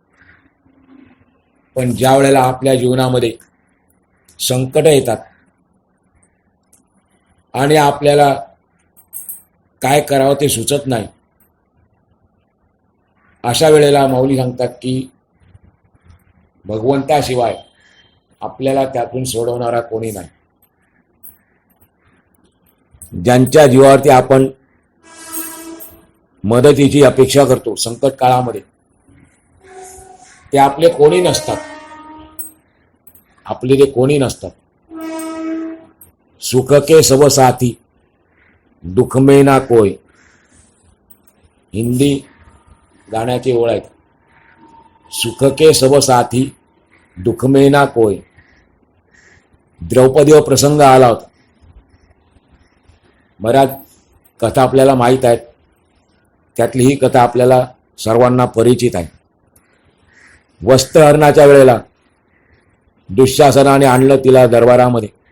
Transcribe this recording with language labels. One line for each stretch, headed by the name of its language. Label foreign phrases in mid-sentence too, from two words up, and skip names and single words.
Marathi: पण ज्या वेळेला आपल्या जीवनामध्ये संकट येतात आणि आपल्याला काय करावं ते सुचत नाही, अशा वेळेला माऊली सांगतात की भगवंताशिवाय आपल्याला त्यातून सोडवणारा कोणी नाही. ज्यांच्या जीवावरती आपण मदतीची अपेक्षा करतो संकट काळामध्ये, ते आपले कोणी नसतात. आपले ते कोणी नसतात.
Hindi: सुख के सब साथी दुख में ना कोई.
Marathi: हिंदी गाण्याची ओळ आहे.
Hindi: सुख के सब साथी दुख में ना कोई.
Marathi: द्रौपदीवर प्रसंग आला होता. बऱ्याच कथा आपल्याला माहीत आहेत. त्यातली ही कथा आपल्याला सर्वांना परिचित आहे. वस्त्रहरणाच्या वेळेला दुःशासनाने आणलं तिला दरबारामध्ये.